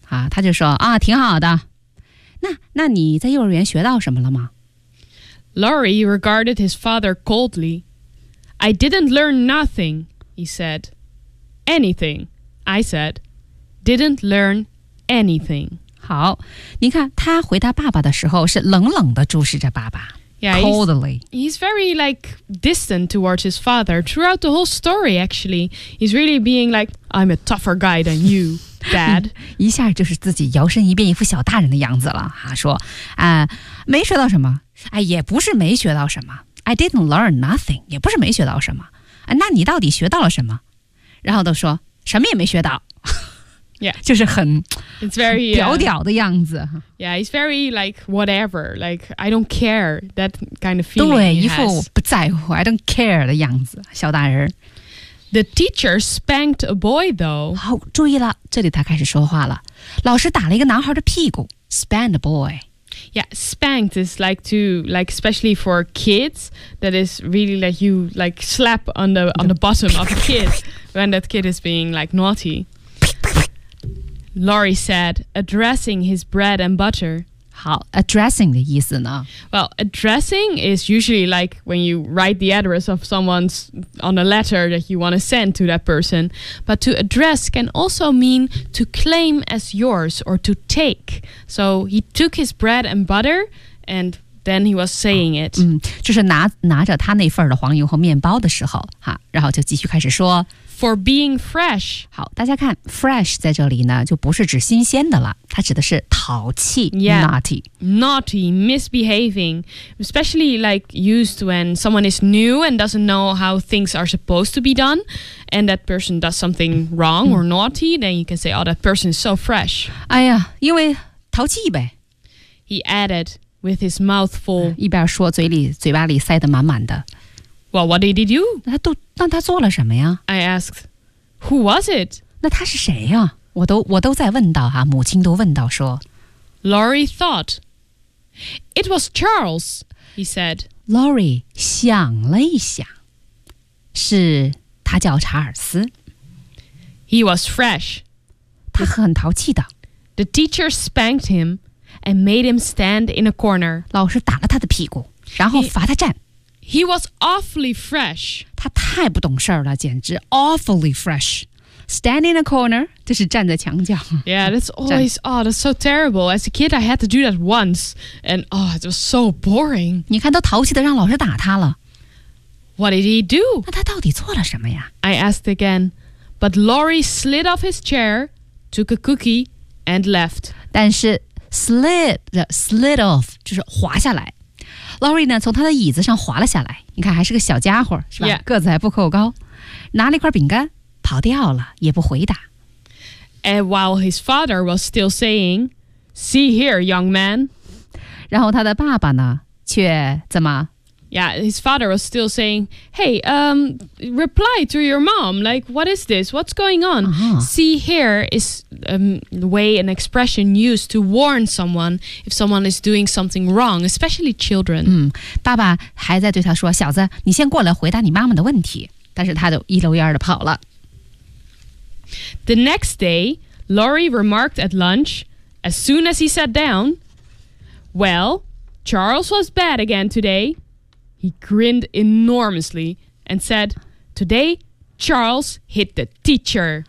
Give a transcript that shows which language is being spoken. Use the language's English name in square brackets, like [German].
[Chinese] 啊，他就说啊，挺好的。那你在幼儿园学到什么了吗 [English] ？Laurie regarded his father coldly. I didn't learn nothing, he said. Anything, I said. Didn't learn anything. [Chinese] 好，你看他回答爸爸的时候是冷冷地注视着爸爸。 [English] Yeah, coldly. He's very like distant towards his father throughout the whole story, actually. He's really being like, I'm a tougher guy than you, dad. [Chinese] 一下就是自己摇身一变一副小大人的样子了、啊、说、没学到什么、哎、也不是没学到什么 [English] I didn't learn nothing, [Chinese] 也不是没学到什么、啊、那你到底学到了什么然后都说什么也没学到 [English] Yeah. [Chinese] 就是很 [English] It's very, [Chinese] 屌屌的样子。 [English] Yeah, he's very like whatever, like I don't care, that kind of feeling [Chinese] 对，一副不在乎 [English] I don't care [Chinese] 的样子，小大人。 [English] The teacher spanked a boy, though. [Chinese] 好，注意了，这里他开始说话了。老师打了一个男孩的屁股 [English] spanked a boy. Yeah, spanked is like to, like especially for kids, that is really like you like slap on the bottom of a kid when that kid is being like naughty. Laurie said, addressing his bread and butter. [Chinese] 好 addressing 的意思呢 [English] Well, addressing is usually like when you write the address of someone's on a letter that you want to send to that person. But to address can also mean to claim as yours or to take. So he took his bread and butter and than he was saying it. [Chinese] 就是拿着他那份的黄油和面包的时候，哈，然后就继续开始说。 [English] For being fresh. [Chinese] 好，大家看 fresh 在这里呢就不是指新鲜的了，它指的是淘气 [English] yeah, naughty. Naughty, misbehaving, especially like used when someone is new and doesn't know how things are supposed to be done, and that person does something wrong or naughty, then you can say, oh, that person is so fresh. [Chinese] 哎呀，因为淘气呗。 [English] He added with his mouth full. [Chinese] 一边说嘴巴里塞得满满的。 [English] Well, what did he do? [Chinese] 那他做了什么呀？ [English] I asked, who was it? [Chinese] 那他是谁呀？我都在问到啊，母亲都问到说。 [English] Laurie thought, it was Charles, he said. [Chinese] Laurie 想了一想，是他叫查尔斯。 [English] He was fresh. [Chinese] 他很淘气的。 [English] The teacher spanked him and made him stand in a corner. [Chinese] 老师打了他的屁股，然后罚他站。 [English] He was awfully fresh. [Chinese] 他太不懂事了，简直 [English] awfully fresh. Stand in a corner, [Chinese] 就是站在墙角。 [English] Yeah, that's always, oh, that's so terrible. As a kid, I had to do that once. And, oh, it was so boring. [Chinese] 你看都淘气的让老师打他了。 [English] What did he do? [Chinese] 那他到底做了什么呀？ [English] I asked again. But Laurie slid off his chair, took a cookie, and left. [Chinese] 但是 [English] slid off, [Chinese] 就是滑下来。 Laurie 呢从他的椅子上滑了下来，你看还是个小家伙，是吧？ [English] Yeah. [Chinese] 个子还不够高，拿了一块饼干跑掉了，也不回答。 [English] And while his father was still saying, see here, young man. [Chinese] 然后他的爸爸呢却怎么？ [English] Yeah, his father was still saying, hey, reply to your mom. Like, what is this? What's going on? Uh-huh. See here is the way an expression used to warn someone if someone is doing something wrong, especially children. [Chinese] 爸爸还在对他说，小子，你先过来回答你妈妈的问题。但是他就一溜烟的跑了。 [English] The next day, Laurie remarked at lunch, as soon as he sat down, well, Charles was bad again today. He grinned enormously and said, Today, Charles hit the teacher.